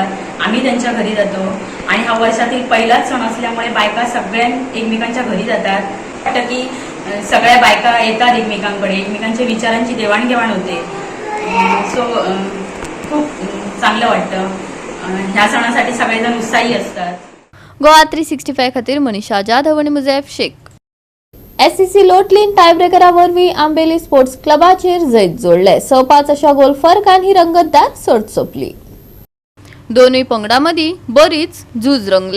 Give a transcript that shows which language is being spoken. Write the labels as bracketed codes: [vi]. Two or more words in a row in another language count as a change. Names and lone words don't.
[mr] आम्ही त्यांच्या घरी जातो आणि हा वर्षातील पहिलाच सण असल्यामुळे बायका सगळ्या एकमेकांच्या घरी जातात. वाटतं की सगळ्या बायका येतात एकमेकांकडे, एकमेकांच्या विचारांची देवाणघेवाण होते. सो खूप चांगलं वाटतं. ह्या सणासाठी सगळेजण उत्साही असतात. [kok] गोवा 365 खातीर मनीषा जाधव आणि मुझैफ शेख. SCC लोटलीन टायब्रेकरा वरवीं आंबेली स्पोर्ट्स क्लबाचेर जैत जोडले. 6-5 अशा गोल फरकान ही रंगतदार सर्त सोंपली. दोनूय पंगडां मदीं बरीच झूज रंगले.